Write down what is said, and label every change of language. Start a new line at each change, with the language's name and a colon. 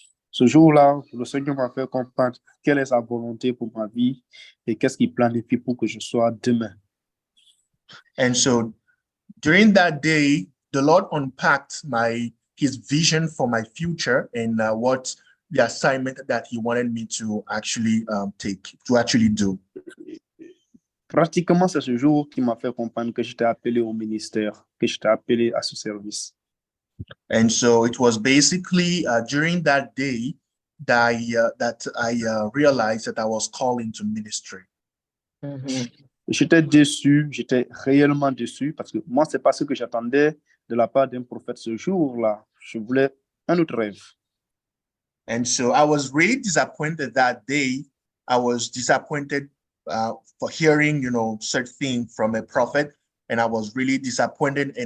French: Ce jour-là, le Seigneur m'a fait comprendre quelle est sa volonté pour ma vie et qu'est-ce qu'il planifie pour que je sois demain.
English: And so during that day, the Lord unpacked his vision for my future and what the assignment that he wanted me to actually do.
French: Pratiquement, c'est ce jour qui m'a fait comprendre que j'étais appelé au ministère, que j'étais appelé à ce service.
English: And so it was basically during that day that I realized that I was called into ministry. Mhm.
French: J'étais déçu, j'étais réellement déçu parce que moi, c'est pas ce que j'attendais de la part d'un prophète ce jour-là. Je voulais un autre rêve.
English: And so I was really disappointed that day. I was disappointed for hearing, certain thing from a prophet, and I was really disappointed.